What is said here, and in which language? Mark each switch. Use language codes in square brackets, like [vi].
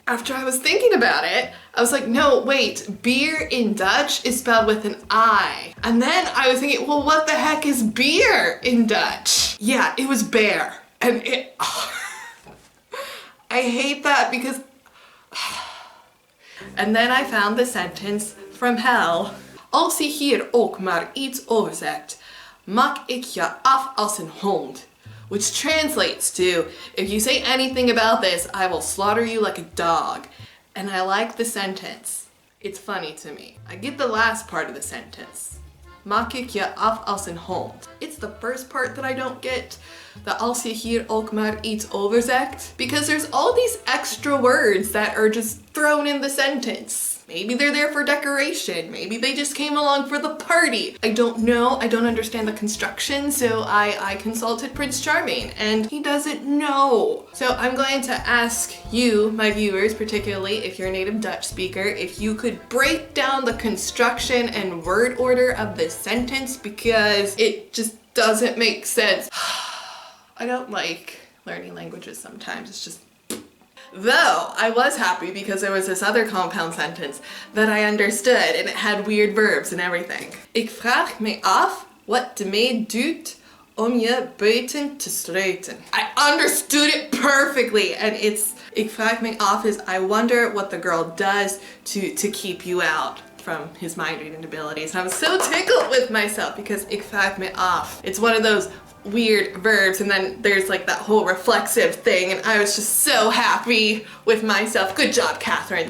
[en] After I was thinking about it, I was like, no, wait, beer in Dutch is spelled with an I. And then I was thinking, well, what the heck is beer in Dutch? Yeah, it was bear. And it, I hate that because, and then I found the sentence from hell. [nl] Als je hier ook maar iets over zegt, maak ik je af als een hond. [en] Which translates to, if you say anything about this, I will slaughter you like a dog. And I like the sentence. It's funny to me. I get the last part of the sentence. [nl] Maak ik je af als een hond. [en] It's the first part that I don't get. [nl] The als je hier ook maar iets over zegt. [en] Because there's all these extra words that are just thrown in the sentence. Maybe they're there for decoration. Maybe they just came along for the party. I don't know. I don't understand the construction, so I consulted Prince Charming, and he doesn't know. So I'm going to ask you, my viewers, particularly if you're a native Dutch speaker, if you could break down the construction and word order of this sentence because it just doesn't make sense. I don't like learning languages sometimes. It's just... Though, I was happy because there was this other compound sentence that I understood and it had weird verbs and everything. [nl] Ik vraag me af wat de meid doet om je buiten te sluiten. [en] I understood it perfectly, and it's, [nl] ik vraag me af [en] is I wonder what the girl does to keep you out from his mind reading abilities. And I was so tickled with myself because ik vraag me af. It's one of those weird verbs, and then there's like that whole reflexive thing, and I was just so happy with myself. Good job, Kathryn.